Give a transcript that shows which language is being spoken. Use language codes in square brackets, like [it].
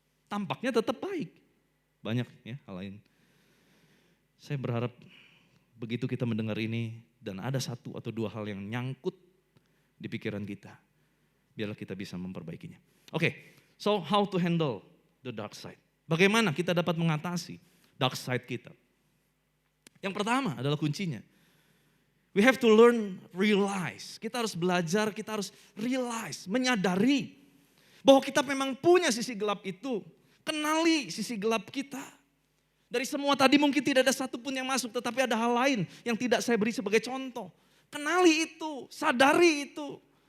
[id] Tampaknya tetap baik. Banyak ya hal lain. Saya berharap begitu kita mendengar ini dan ada 1 atau 2 hal yang nyangkut di pikiran kita. Biarlah kita bisa memperbaikinya. Oke, [en] so how to handle the dark side. [id] Bagaimana kita dapat mengatasi dark side kita. Yang pertama adalah kuncinya. [en] We have to learn, realize. [id] Kita harus belajar, kita harus realize, menyadari bahwa kita memang punya sisi gelap itu. Kenali sisi gelap kita. Dari semua tadi mungkin tidak ada satupun yang masuk, tetapi ada hal lain yang tidak saya beri sebagai contoh. Kenali itu, sadari itu.